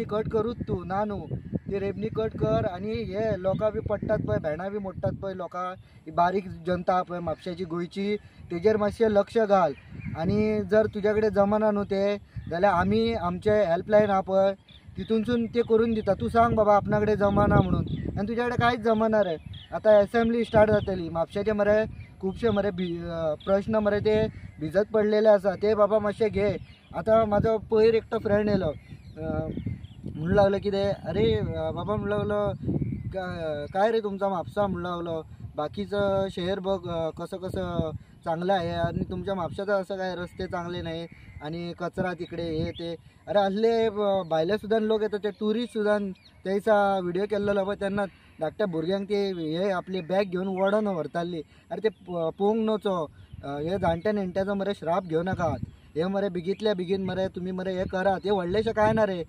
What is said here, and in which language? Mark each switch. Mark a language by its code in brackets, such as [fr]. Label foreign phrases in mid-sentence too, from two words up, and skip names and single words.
[kok] कट करूच तूं ना न्हू ते रेवन्यू कट कर आनी हे लोकां बी पडटात पळय भेणां बी मोडटात पळय लोकां ही बारीक जनता पळय म्हापश्याची गोंयची तेजेर मातशें लक्ष घाल आनी जर तुज्या कडेन जमना न्हू ते जाल्यार आमी आमचे हेल्पलायन आहा पळय तितूनसून ते करून दिता तूं सांग बाबा आपणा कडेन जमना म्हणून आनी तुज्या कडेन कांयच जमना रे आता असेंब्ली स्टार्ट जातली म्हापशाचे मरे खूपशे मरे प्रश्न मरे ते भिजत पडलेले आसा ते बाबा मातशे घे. [mr] आता माझा पयर एकटो फ्रेंड येयलो म्हणू लागलो कितें अरे बाबा म्हणू लागलो काय रे तुमचा म्हापसा म्हणू लागलो बाकीचं शहर बघ कसं कसं चांगलं आहे आणि तुमच्या म्हापशाचं असं काय रस्ते चांगले नाही आणि कचरा तिकडे हे ते. [kok] अरे असले भायले सुद्दां लोक येतात ते टुरिस्ट सुद्दां त्याचा व्हिडिओ केल्लो पळय तेन्ना धाकट्या भुरग्यांक ते हे आपली बॅग घेऊन वडोन व्हरताली. अरे ते पोवंक नवचो हे जाणट्या नेणट्याचो मरे श्राप घेऊ नाकात. हे मरे बेगीतल्या बेगीन मरे तुम्ही मरे हे करात. हे व्हडलेशें काय ना रे.